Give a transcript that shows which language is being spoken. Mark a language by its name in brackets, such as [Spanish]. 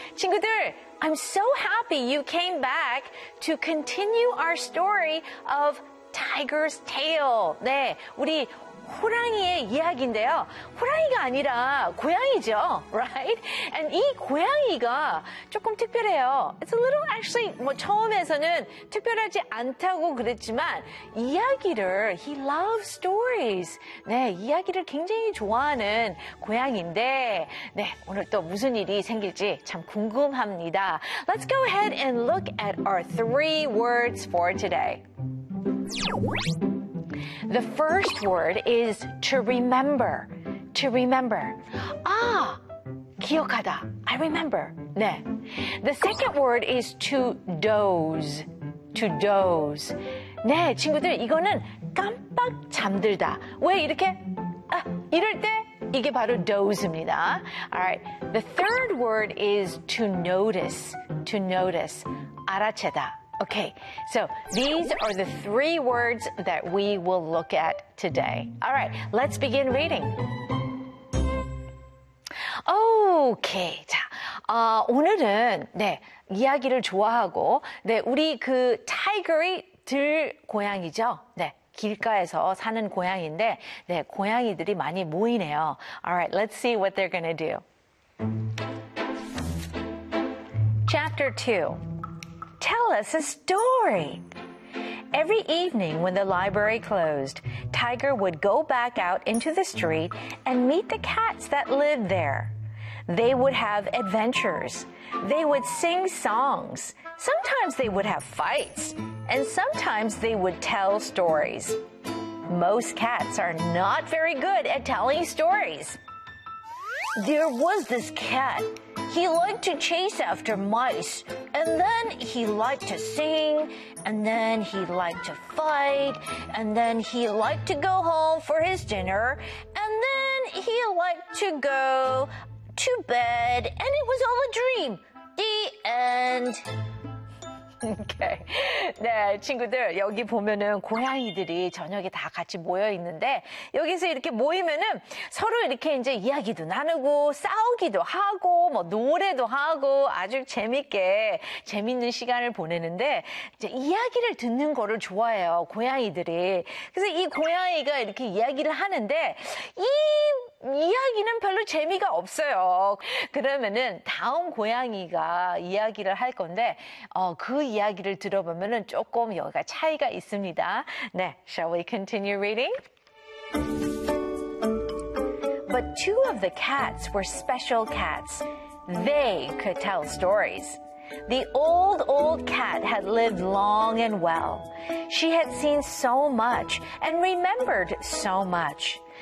[Korean] 친구들, [English] I'm so happy you came back to continue our story of Tiger's Tail. [Korean] 네, 우리 호랑이의 이야기인데요. 호랑이가 아니라 고양이죠, [English] right? And [Korean] 이 고양이가 조금 특별해요. [English] It's a little actually, [Korean] 뭐 처음에서는 특별하지 않다고 그랬지만 이야기를, [English] he loves stories. [Korean] 네, 이야기를 굉장히 좋아하는 고양인데 네, 오늘 또 무슨 일이 생길지 참 궁금합니다. [English] Let's go ahead and look at our three words for today. The first word is to remember. To remember. Ah, [Korean] 기억하다. [English] I remember. 네. The second word is to doze. To doze. [Korean] 네, 친구들, 이거는 깜빡 잠들다. 왜 이렇게? 아, 이럴 때 이게 바로 doze입니다. [English] Alright. The third word is to notice. To notice. [Korean] 알아채다. [English] Okay, so these are the three words that we will look at today. All right, let's begin reading. [Korean] Okay, 자, 오늘은 네 이야기를 좋아하고 네 우리 그 타이거의 들 고양이죠. 네 길가에서 사는 고양이인데 네 고양이들이 많이 모이네요. [English] All right, let's see what they're gonna do. Chapter 2. Tell us a story. Every evening when the library closed, Tiger would go back out into the street and meet the cats that lived there. They would have adventures. They would sing songs. Sometimes they would have fights. And sometimes they would tell stories. Most cats are not very good at telling stories. There was this cat. He liked to chase after mice, and then he liked to sing, and then he liked to fight, and then he liked to go home for his dinner, and then he liked to go to bed, and it was all a dream. The end. Okay. [Korean] 네, 친구들, 여기 보면은 고양이들이 저녁에 다 같이 모여 있는데, 여기서 이렇게 모이면은 서로 이렇게 이제 이야기도 나누고, 싸우기도 하고, 뭐 노래도 하고, 아주 재밌게, 재밌는 시간을 보내는데, 이제 이야기를 듣는 거를 좋아해요, 고양이들이. 그래서 이 고양이가 이렇게 이야기를 하는데, 이 이야기는 별로 재미가 없어요. 그러면은 다음 고양이가 이야기를 할 건데, 그 이야기를 들어보면은 조금 여기가 차이가 있습니다. [English] 네, shall we continue reading? But two of the cats were special cats. They could tell stories. The old, old cat had lived long and well. She had seen so much and remembered so much.